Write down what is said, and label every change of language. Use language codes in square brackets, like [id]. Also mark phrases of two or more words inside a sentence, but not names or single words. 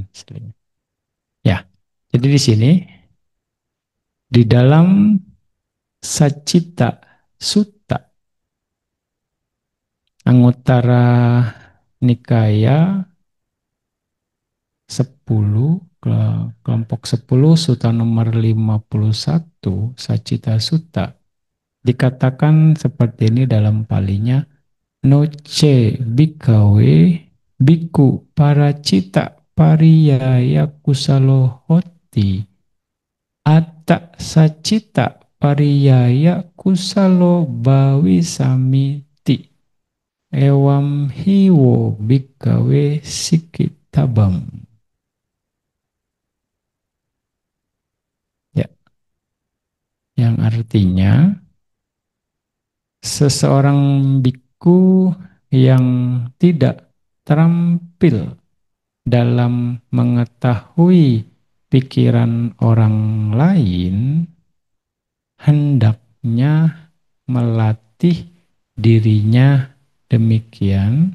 [id] Ya, jadi di sini, di dalam Sacita Sutta, Anguttara Nikaya 10, kelompok 10, Sutta nomor 51, Sacita Sutta, dikatakan seperti ini dalam palinya, [pi] Noce bikawe biku paracita pariyaya kusalohoti atta sacita pariyaya kusalo bawi samiti ewam hiwo bikawe sikitabam. [id] Ya, yang artinya seseorang biku yang tidak terampil dalam mengetahui pikiran orang lain hendaknya melatih dirinya demikian.